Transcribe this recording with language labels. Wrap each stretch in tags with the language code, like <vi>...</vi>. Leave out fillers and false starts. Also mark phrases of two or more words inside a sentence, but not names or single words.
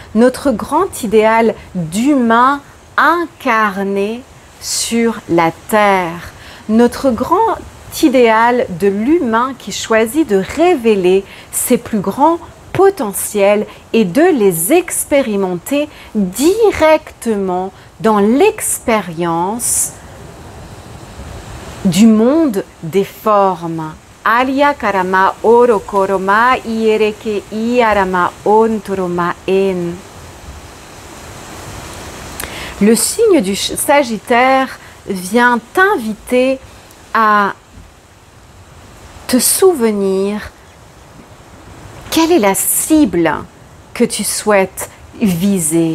<fr>d'humain incarné sur la terre, notre grand idéal de l'humain qui choisit de révéler ses plus grands potentiels et de les expérimenter directement dans l'expérience du monde des formes. Alia karama oro koroma iereke iarama on toroma en. Le signe du Sagittaire vient t'inviter à te souvenir quelle est la cible que tu souhaites viser.</fr>